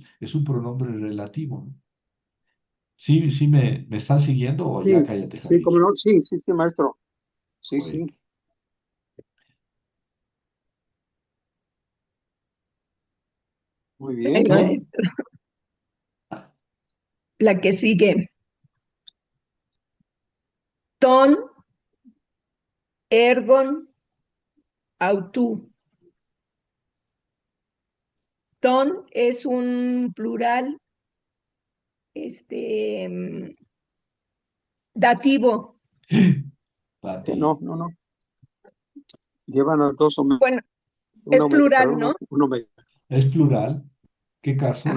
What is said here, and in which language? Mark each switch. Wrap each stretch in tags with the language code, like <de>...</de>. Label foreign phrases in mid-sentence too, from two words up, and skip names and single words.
<es>Es un pronombre relativo, ¿no? ¿Sí, sí me están siguiendo o ya sí, cállate, sí, Javier? como no, sí, sí, sí, maestro. Sí, Bueno, sí, muy Ay, bien. ton, maestro. La que sigue.</es> <el>τῶν ἔργων αὐτοῦ.</el> <es>Ton es un plural, este, dativo. No, Pati, no, no. Llevan a dos, Bueno, una es omega, plural, perdón, ¿no? una omega, ¿es plural? ¿Qué caso?</es>